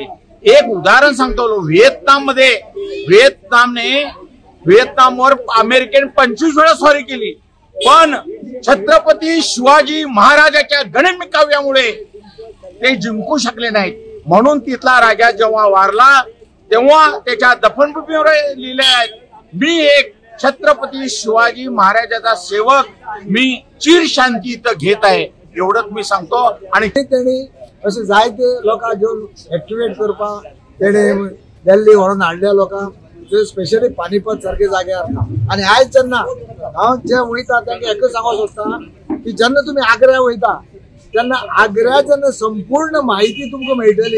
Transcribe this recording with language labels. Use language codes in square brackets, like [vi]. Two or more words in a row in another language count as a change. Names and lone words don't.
[mr] एक उदाहरण सांगतो, व्हिएतनामवर अमेरिकेने 25 वेळा स्वारी केली पण छत्रपती शिवाजी महाराजाच्या गणिमी काव्यामुळे ते जिंकू शकले नाहीत। म्हणून तिथला राजा जेव्हा वारला तेव्हा त्याच्या दफनभूमीवर लिहिले आहेत, मी एक छत्रपती शिवाजी महाराजाचा सेवक, मी चिर शांती इथं घेत आहे एवढंच मी सांगतो। आणि [kok] तेणी असे जायते लोकांक घेऊन ऍक्टिव्हेट करपाक तेणे दिल्ली व्हरून हाडल्या लोकांक स्पेशली पानिपत सारखे जाग्यार आणि आयज जेन्ना हांव जे वयता तांकां एकच सांगूंक सोदता की जेन्ना तुमी आग्र्या वयता तेन्ना आग्र्याची संपूर्ण माहिती तुमकां मेळटली।